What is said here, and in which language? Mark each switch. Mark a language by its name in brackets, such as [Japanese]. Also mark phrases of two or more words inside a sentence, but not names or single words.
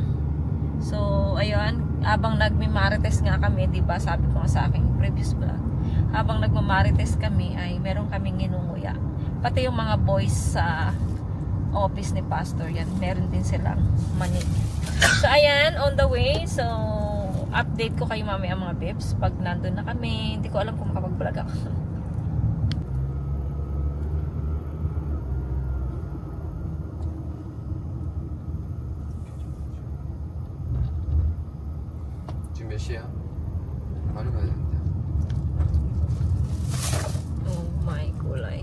[Filipino] So, ayun, habang nagmimarites nga kami, diba, sabi ko nga sa aking [English] previous vlog, [Filipino] habang nagmamarites kami ay meron kaming inunguya. Pati yung mga boys sa office ni pastor, yan, meron din silang mani. So ayan, [English] on the way. [Filipino] So update ko kayo mamaya mga bebs pag nandun na kami. Hindi ko alam kung makapag-vlog ako. [Korean] 지금 몇 시야? 바로 가야 되는데. [English] Oh my kulay.